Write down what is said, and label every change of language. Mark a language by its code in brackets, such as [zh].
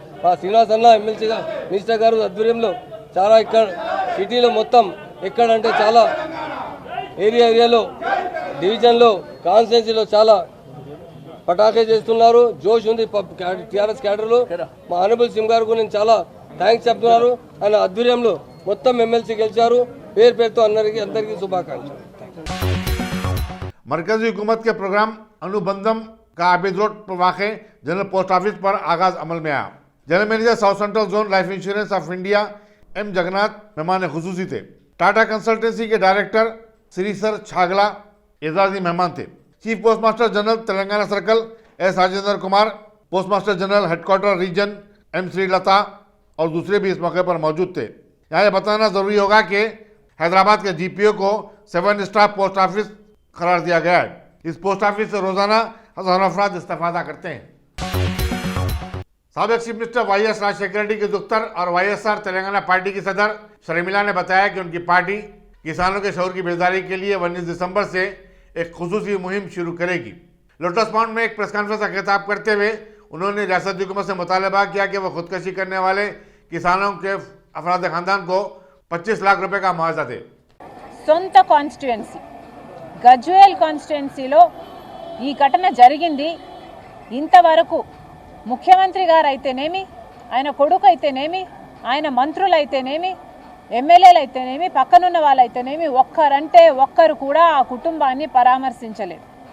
[te] మా శ్రీనివాస్ అన్న ఎమ్మెల్సీగా మినిస్టర్ గారు ఆధ్వర్యంలో చాలా ఇక్కడ సిటీలో మొత్తం ఎక్కడంటే చాలా ఏరియాలో డివిజన్లో కాన్స్టిట్యున్సీలో చాలా పటాకే చేస్తున్నారు। జోష్ ఉంది టీఆర్ఎస్ క్యాడర్లో। మా ఆనరబుల్ సింగ్ గారు నేను చాలా థ్యాంక్స్ చెప్తున్నారు। ఆయన ఆధ్వర్యంలో మొత్తం ఎమ్మెల్సీ గెలిచారు। పేరుతో అందరికీ శుభాకాంక్షలు। [hi] मरकजी हुकूमत के प्रोग्राम अनुबंधम का आबिद रोड पर वाक़ जनरल पोस्ट ऑफिस पर आगाज अमल में आया। General manager south central zone life insurance of India M Jagannath मेहमान खुसूसी थे। टाटा कंसल्टेंसी के डायरेक्टर श्री सर छागला एजाजी मेहमान थे। Chief post master general Telangana circle S Rajendra Kumar, post master general headquarter reason M Srilata और दूसरे भी इस मौके पर मौजूद थे। यहाँ यह बताना जरूरी होगा कि हैदराबाद के जीपीओ को 7 स्टार पोस्ट ऑफिस करार दिया गया है। इस पोस्ट ऑफिस से रोजाना हजारों अफराद इस्तेफादा करते हैं। साबिक chief minister YS Rajshekhar Reddy के दुख्तर और वाईएसआर तेलंगाना पार्टी की सदर शर्मिला ने बताया कि उनकी पार्टी किसानों के शऊर की बेदारी के लिए 19 दिसंबर से एक खुसूसी मुहिम शुरू करेगी। लोटस पॉन्ड में एक प्रेस कॉन्फ्रेंस का खिताब करते हुए उन्होंने रियासती हुकूमत से मुतालबा किया कि वह खुदकशी करने वाले किसानों के अफराद खानदान को 25 लाख रुपए का मुआवजा दे। [te] సొంత కాన్స్టిట్యుయెన్సీ గజ్వేల్ కాన్స్టిట్యుయెన్సీలో ఈ ఘటన జరిగింది. ఇంతవరకు ముఖ్యమంత్రి గారు అయితేనేమి, ఆయన కొడుకు అయితేనేమి, ఆయన మంత్రులు అయితేనేమి, ఎమ్మెల్యేలు అయితేనేమి, పక్కనున్న వాళ్ళు అయితేనేమి ఒక్కరంటే ఒక్కరు కూడా ఆ కుటుంబాన్ని పరామర్శించలేదు.